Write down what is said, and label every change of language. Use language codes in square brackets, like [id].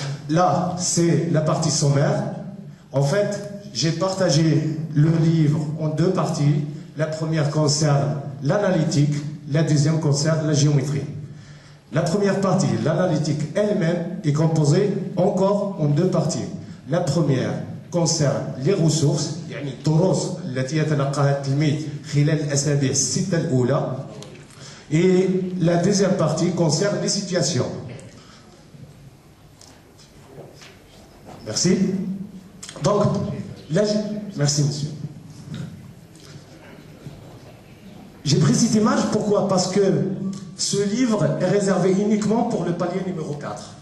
[fr] Là, c'est la partie sommaire. En fait, j'ai partagé le livre en 2 parties. La première concerne l'analytique, la deuxième concerne la géométrie. La première partie, l'analytique elle-même, est composée encore en 2 parties. La première concerne les ressources, [ar] يعني الدروس التي يتلقاها التلميذ خلال الأسابيع الستة الأولى. [fr] Et la deuxième partie concerne les situations. Merci. Donc, là, merci monsieur. J'ai pris cette image, pourquoi? Parce que ce livre est réservé uniquement pour le palier numéro 4.